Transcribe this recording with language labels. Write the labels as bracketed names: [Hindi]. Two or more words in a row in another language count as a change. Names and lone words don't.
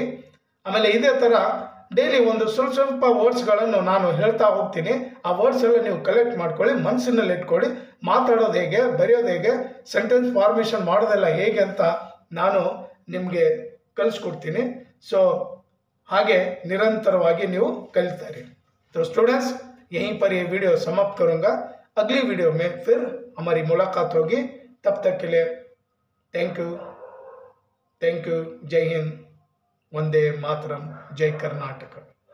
[Kannada] ಆಮೇಲೆ ಇದೇ ಥರ ಡೈಲಿ ಒಂದು ಸ್ವಲ್ಪ ವರ್ಡ್ಸ್ಗಳನ್ನು ನಾನು ಹೇಳ್ತಾ ಹೋಗ್ತೀನಿ। ಆ ವರ್ಡ್ಸ್ ಎಲ್ಲ ನೀವು ಕಲೆಕ್ಟ್ ಮಾಡ್ಕೊಳ್ಳಿ, ಮನಸ್ಸಿನಲ್ಲಿ ಇಟ್ಕೊಳ್ಳಿ। ಮಾತಾಡೋದು ಹೇಗೆ, ಬರೆಯೋದು ಹೇಗೆ, [English] sentence formation [Kannada] ಮಾಡೋದೆಲ್ಲ ಹೇಗೆ ಅಂತ ನಾನು ನಿಮಗೆ ಕಲಿಸ್ಕೊಡ್ತೀನಿ। ಸೊ ಹಾಗೆ निरंतरವಾಗಿ ನೀವು कलितारी। [Hindi] तो स्टूडेंट्स यहीं पर ये वीडियो समाप्त करूँगा। अगली वीडियो में फिर हमारी मुलाकात होगी। तब तक के लिए [English] thank you. [Hindi] जय हिंद, वंदे मातरम, जय कर्नाटक।